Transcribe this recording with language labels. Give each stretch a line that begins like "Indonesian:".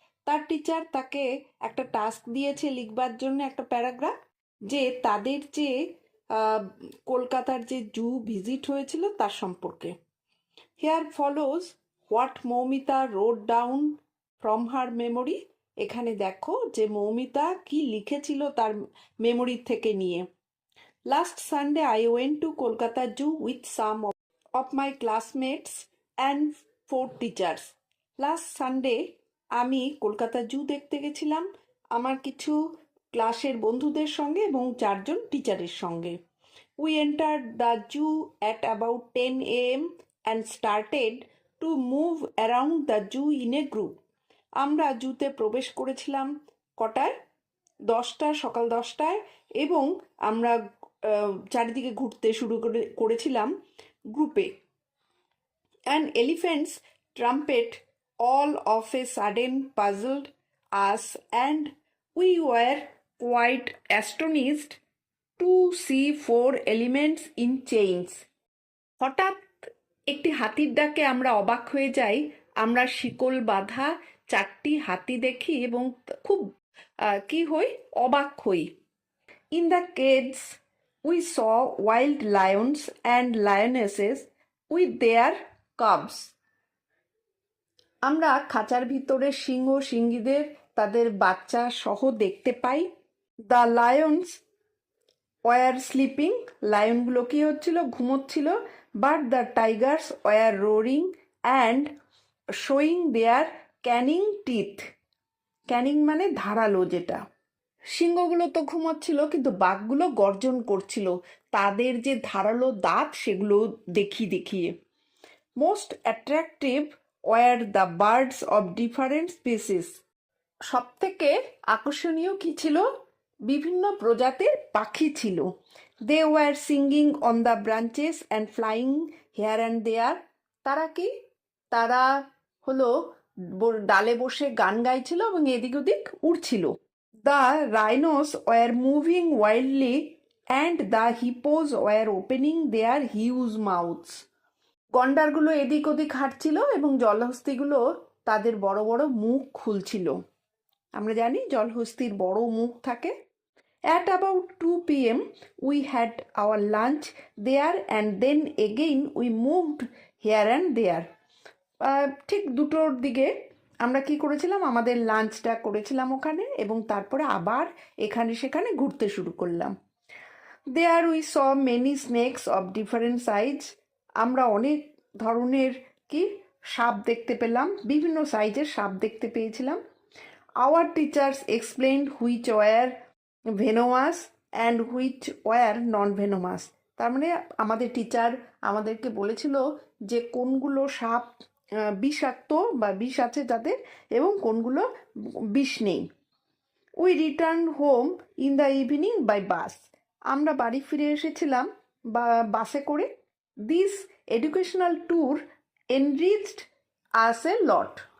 Bangla: তার টিচার তাকে একটা টাস্ক দিয়েছে লিখবার জন্য একটা প্যারাগ্রাফ, যে তাদের যে কলকাতার যে জু ভিজিট হয়েছিল তার সম্পর্কে।
English: Here follows what Moumita wrote down from her memory.
Bangla: এখানে দেখো যে মৌমিতা কি লিখেছিল তার মেমোরি থেকে নিয়ে।
English: Last Sunday, I went to Kolkata Zoo with some of my classmates and 4 teachers. Last Sunday,
Bangla: আমি কলকাতা জু দেখতে গেছিলাম আমার কিছু ক্লাসের বন্ধুদের সঙ্গে এবং 4জন টিচারের সঙ্গে।
English: We entered the zoo at about 10 a.m. and started to move around the zoo in a group.
Bangla: আমরা জুতে প্রবেশ করেছিলাম কটায়? 10টায়, সকাল 10টায়, এবং আমরা চারিদিকে ঘুরতে শুরু করেছিলাম গ্রুপে।
English: An elephant's trumpet all of a sudden puzzled us and we were quite astonished to see 4 elements in chains.
Bangla: হঠাৎ একটি হাতির ডাকে আমরা অবাক হয়ে যাই। আমরা শিকল বাঁধা 4টি হাতি দেখি এবং খুব কি হই, অবাক হই।
English: In the cages, we saw wild lions and lionesses with their cubs.
Bangla: আমরা খাঁচার ভিতরে সিংহ সিংহীদের তাদের বাচ্চা সহ দেখতে পাই।
English: The lions were sleeping.
Bangla: লায়নগুলো কি হচ্ছিল? ঘুমোচ্ছিল।
English: But the tigers were roaring and showing their canine teeth.
Bangla: Canning মানে ধারালো যেটা। সিংহগুলো তো ঘুমাচ্ছিল, কিন্তু বাঘগুলো গর্জন করছিল, তাদের যে ধারালো দাঁত সেগুলো দেখিয়ে।
English: Most attractive were the birds of different species.
Bangla: সব থেকে আকর্ষণীয় কি ছিল? বিভিন্ন প্রজাতির পাখি ছিল।
English: They were singing on the branches and flying here and there.
Bangla: তারা কি? তারা হলো ডালে বসে গান গাইছিল এবং এদিক ওদিক উড়ছিল।
English: The rhinos were moving wildly and the hippos were opening their huge mouths.
Bangla: গন্ডারগুলো এদিক ওদিক হাঁটছিল এবং জলহস্তিগুলো তাদের বড় বড় মুখ খুলছিল। আমরা জানি জলহস্তির বড় মুখ থাকে।
English: At about 2 p.m. we had our lunch there and then again we moved here and there.
Bangla: ঠিক 2টোর দিকে আমরা কি করেছিলাম? আমাদের লাঞ্চটা করেছিলাম ওখানে এবং তারপরে আবার এখানে সেখানে ঘুরতে শুরু করলাম।
English: There we saw many snakes of different size.
Bangla: আমরা অনেক ধরনের কি সাপ দেখতে পেলাম, বিভিন্ন সাইজের সাপ দেখতে পেয়েছিলাম।
English: Our teachers explained which were venomous and which were non-venomous.
Bangla: তার মানে আমাদের টিচার আমাদেরকে বলেছিল যে কোনগুলো সাপ বিষাক্ত বা বিষ আছে যাদের এবং কোনগুলো বিষ নেই।
English: We return home in the evening by bus.
Bangla: আমরা বাড়ি ফিরে এসেছিলাম বাসে করে।
English: This educational tour enriched us a lot.